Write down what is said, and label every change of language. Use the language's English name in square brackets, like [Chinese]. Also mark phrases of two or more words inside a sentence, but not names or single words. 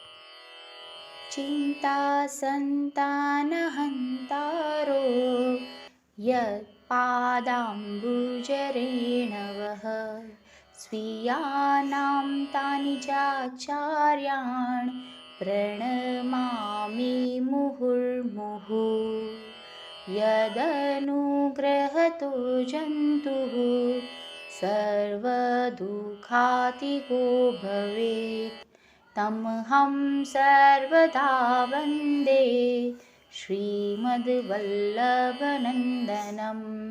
[Sanskrit] चिंता संतानहंतारो यत पादांबुजरेणवः स्वीयानां तानि चाचार्याण પ્रणमामि मुहुर्मुहुः. यदनुग्रहतो जन्तुः सर्वदुःखातिगो भवेत् तमहं सर्वदा वन्दे श्रीमद्वल्लभनन्दनम्.